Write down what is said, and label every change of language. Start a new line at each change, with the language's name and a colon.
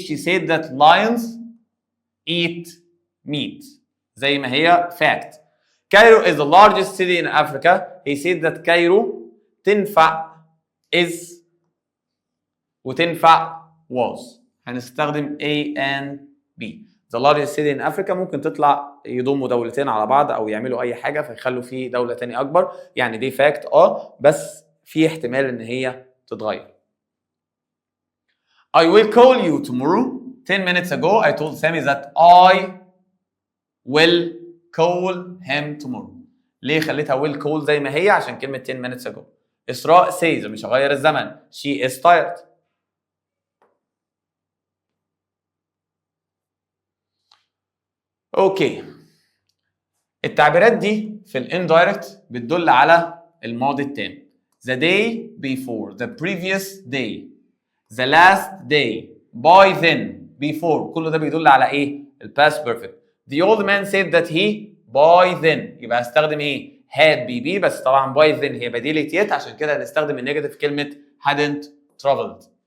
English: She said that lions eat meat
Arabic: زي ما هي
English: fact. Cairo is the largest city in Africa. He said that Cairo
Arabic: تنفع
English: is
Arabic: وتنفع
English: was.
Arabic: هنستخدم
English: A and B. The largest city in Africa
Arabic: ممكن تطلع يضموا دولتين على بعض او يعملوا اي حاجه فيخلوا فيه دوله تانية اكبر، يعني دي fact بس في احتمال ان هي تتغير.
English: I will call you tomorrow. 10 minutes ago I told Sammy that I will call him tomorrow.
Arabic: ليه خليتها
English: will call
Arabic: زي ما هي؟ عشان كلمة
English: 10 minutes ago. إسراء says،
Arabic: مش هغير الزمن،
English: she is tired.
Arabic: اوكي، التعبيرات دي في الاندايركت بتدل على الماضي التام.
English: The day before، the previous day، the last day، by then، before،
Arabic: كل ده بيدل على ايه؟ الباست بيرفكت.
English: The old man said that he by then،
Arabic: يبقى هستخدم ايه؟
English: had be
Arabic: بس طبعا
English: by then
Arabic: هي بديلة
English: yet،
Arabic: عشان كده هنستخدم النيجاتيف كلمة
English: hadn't traveled.